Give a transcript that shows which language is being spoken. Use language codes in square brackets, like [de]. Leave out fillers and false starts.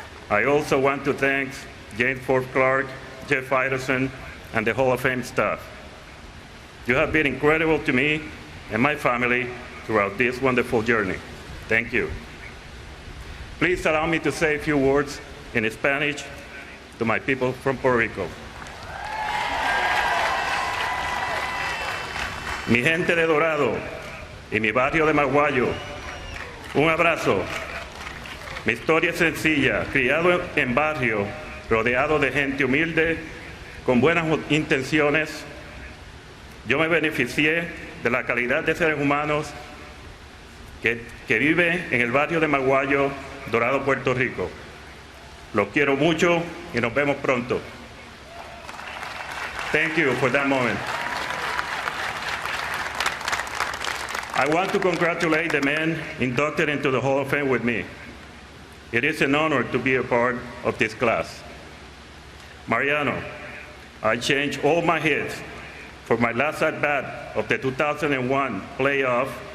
[en] I also want to thank James Ford Clark, Jeff Iverson, and the Hall of Fame staff. You have been incredible to me and my family throughout this wonderful journey. Thank you. Please allow me to say a few words in Spanish to my people from Puerto Rico. [es] Mi gente de Dorado y mi barrio de Maguayo, un abrazo. Mi historia es sencilla, criado en barrio, rodeado de gente humilde, con buenas intenciones. Yo me beneficié de la calidad de seres humanos que vive en el barrio de Maguayo, Dorado, Puerto Rico. Los quiero mucho y nos vemos pronto. [en] Thank you for that moment. I want to congratulate the men inducted into the Hall of Fame with me. It is an honor to be a part of this class. Mariano, I changed all my hits for my last at-bat of the 2001 playoff.